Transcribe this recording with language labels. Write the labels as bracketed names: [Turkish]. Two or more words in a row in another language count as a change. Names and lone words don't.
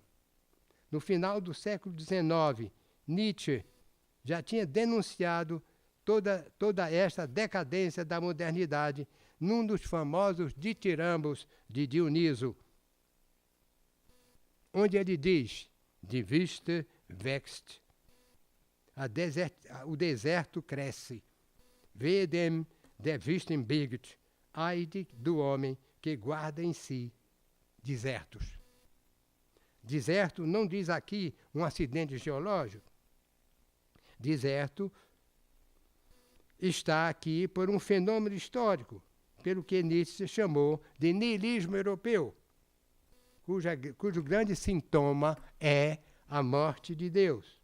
[Portuguese] No final do século XIX, Nietzsche já tinha denunciado toda esta decadência da modernidade num dos famosos ditirambos de Dioniso, onde ele diz: [German] Die Wüste wächst, [Portuguese] o deserto cresce, [German] wehe dem der Wüsten birgt, [Portuguese] ai do homem que guarda em si desertos. Deserto não diz aqui um acidente geológico. Deserto está aqui por um fenômeno histórico, pelo que Nietzsche chamou de niilismo europeu, cujo grande sintoma é a morte de Deus.